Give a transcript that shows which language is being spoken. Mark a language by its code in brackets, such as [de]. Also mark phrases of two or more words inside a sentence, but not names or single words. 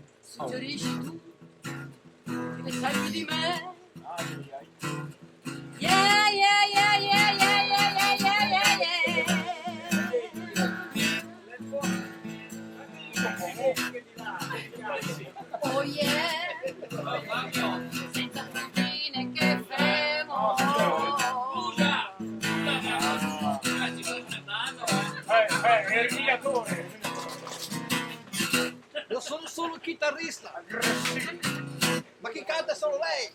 [it] suggerisci tu, che ne sai più di me. [en] Yeah, yeah, yeah, yeah, yeah, yeah, yeah, yeah, yeah. Oh yeah, [it] senza fine che fremo. Scusa! Ti sto prendendo, È il guidatore. Io sono solo un chitarrista. Ma chi canta solo lei?